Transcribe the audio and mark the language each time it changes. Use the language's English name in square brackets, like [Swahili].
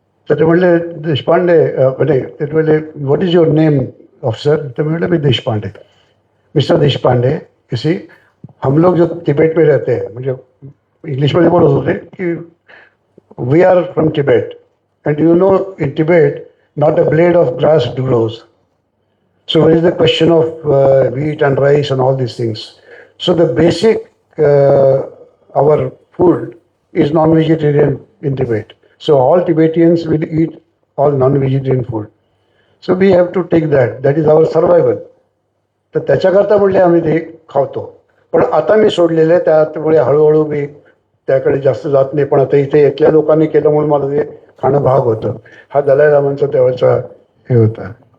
[Marathi] तर ते म्हणले देशपांडे नाही ते म्हणले [English] What is your name officer. [Marathi] तर मी म्हटलं मी देशपांडे. [Hindi] मिस्टर देशपांडे किसी हम लोग जो तिबेट में रहते हैं [Marathi] म्हणजे इंग्लिशमध्ये बोलत होते की [English] We are from Tibet and you know in Tibet not a blade of grass grows. So there is the question of wheat and rice and all these things. So the basic our food is non-vegetarian in Tibet. So all Tibetans will eat all non-vegetarian food. So we have to take that. That is our survival. [Marathi] तर त्याच्याकरता म्हणले आम्ही ते खावतो. पण आता मी सोडलेले त्यामुळे हळूहळू मी त्याकडे जास्त जात नाही. पण आता इथे इथल्या लोकांनी केलं म्हणून मला ते खाणं भाग होतं. हा दलाई लामांचा तेव्हाचा हे होता.